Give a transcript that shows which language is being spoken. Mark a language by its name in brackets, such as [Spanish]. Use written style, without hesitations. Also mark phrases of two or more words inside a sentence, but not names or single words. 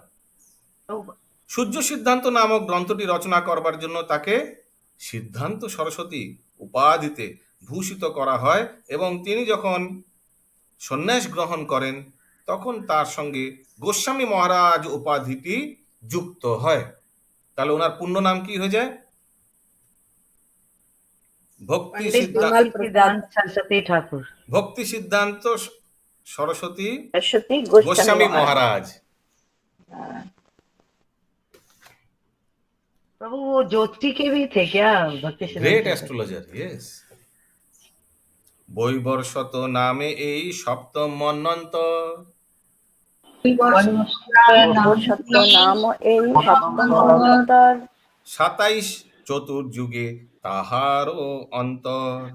[Bangla] সূর্য সিদ্ধান্ত নামক গ্রন্থটি রচনা করবার জন্য তাকে সিদ্ধান্ত সরস্বতী উপাধিতে ভূষিত করা হয় এবং তিনি যখন সন্ন্যাস গ্রহণ করেন তখন তার সঙ্গে গোস্বামী মহারাজ উপাধিটি যুক্ত হয়। তাহলে ওনার পূর্ণ নাম কি হয়ে যায়? ভক্তি पंडित সিদ্ধান্ত विमल प्रसाद सरस्वती ठाकुर ভক্তি সিদ্ধান্ত সরস্বতী सरस्वती गोस्वामी महाराज। [Hindi] प्रभु वो ज्योति के भी थे क्या भक्ति ग्रेट सिद्धांत [English] astrologer, yes. [Bangla] বৈবর্ষত নামে এই সপ্তম মন্বন্তর, সত্য নাম এই সপ্তম মন্বন্তর 27 চতুর্যুগে তাহারও অন্তর।